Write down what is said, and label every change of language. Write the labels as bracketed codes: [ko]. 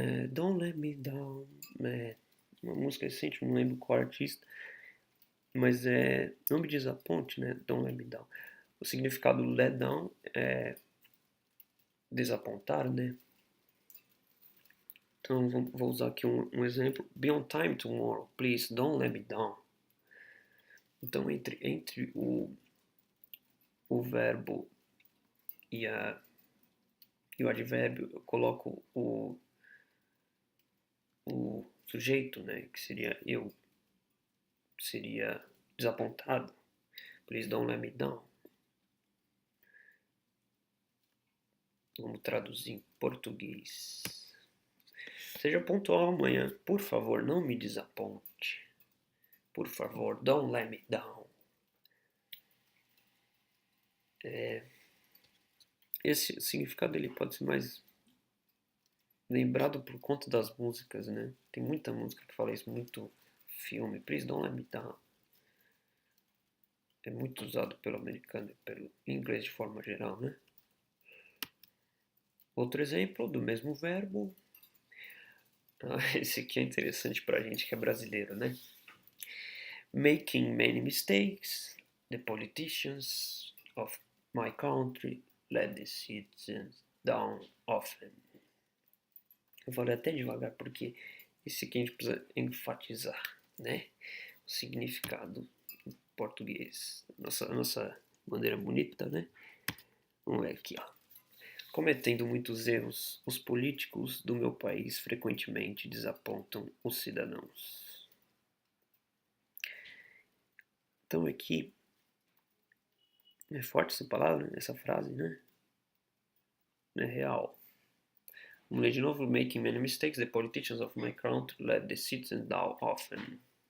[en] Don't Let Me Down, [pt] uma música recente, não lembro qual artista, mas Não Me Desaponte, né? Don't Let Me Down. O significado do let down é desapontar, né? Então vou usar aqui um exemplo. [en] Be on time tomorrow, please, don't let me down. [pt] Então entre o verbo e o advérbio eu coloco o sujeito, né? Que seria eu, seria desapontado. [en] Please don't let me down. [pt] Vamos traduzir em português. Seja pontual amanhã. Por favor, não me desaponte. Por favor, [en] don't let me down. [pt] Esse significado ele pode ser mais lembrado por conta das músicas, né? Tem muita música que fala isso, muito filme. [en] Please don't let me down. [pt] É muito usado pelo americano e pelo inglês de forma geral, né? Outro exemplo do mesmo verbo. Esse aqui é interessante pra gente que é brasileiro, né? [en] Making many mistakes, the politicians of my country let the citizens down often. [pt] Eu falei até devagar porque esse aqui a gente precisa enfatizar, né? O significado em português. Nossa maneira bonita, né? Vamos ver aqui, ó. Cometendo muitos erros, os políticos do meu país frequentemente desapontam os cidadãos. Então aqui é forte essa palavra, essa frase, né? É real. Vamos ler de novo. [en] Making many mistakes, the politicians of my country let the citizens down often.